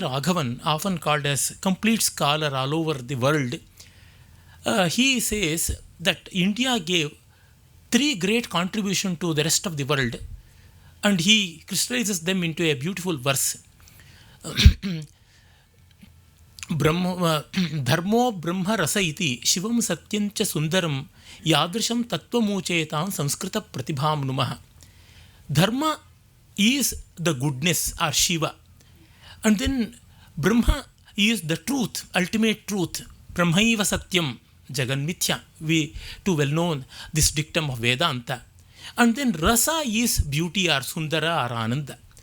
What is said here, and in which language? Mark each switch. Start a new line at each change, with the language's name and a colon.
English: Raghavan, often called as complete scholar all over the world, he says that India gave 3 great contributions to the rest of the world, and he crystallizes them into a beautiful verse.
Sanskrit: धर्मो ब्रह्मरस इति शिवं सत्यं च सुन्दरं यादृशं तत्त्वमूचेतां संस्कृतप्रतिभां नुमः.
English: Dharma is the goodness or Shiva, and then Brahma is the truth, ultimate truth.
Sanskrit: Brahmaiva Satyam Jagan Mithya.
English: We too well known this dictum of Vedanta. And then Rasa is beauty or Sundara or Ananda.